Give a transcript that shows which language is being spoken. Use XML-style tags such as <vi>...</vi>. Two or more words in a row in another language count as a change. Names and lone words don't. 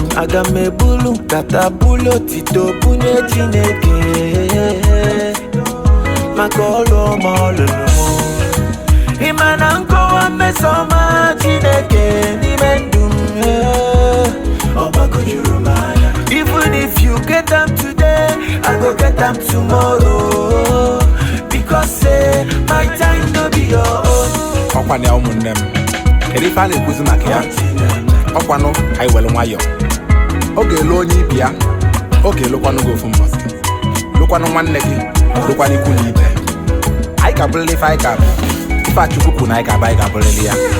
<ig>Aga m ebulu nkata bulu otito bunye Chineke. Maka ọlụ ọma ọ lụrụ m. Ị ma na nkọwa mmeso ọma Chineke n'ime ndụ m, eh. Ọ gbagojuru m anya.</ig> <pcm>Even if you get am today, I go get am tomorrow. Because say my time no be your own.</pcm> <ig>Ọkwa na ya ụmụnne m. Kedu ife a na-ekwuzi maka ya? Ọkwa nụ, ka anyị were nwayọọ. Oge elu onye ibe ya, oge elukwanụ gị ofu mbọsị. Lụkwanụ nwanne gị, lụkwanụ ikwu na ibe. Anyị ga-abụrịrị ife anyị ga-abụ. Ife a Chukwu kwuru na anyị ga-abụ, anyị ga-abụrịrị ya.</ig>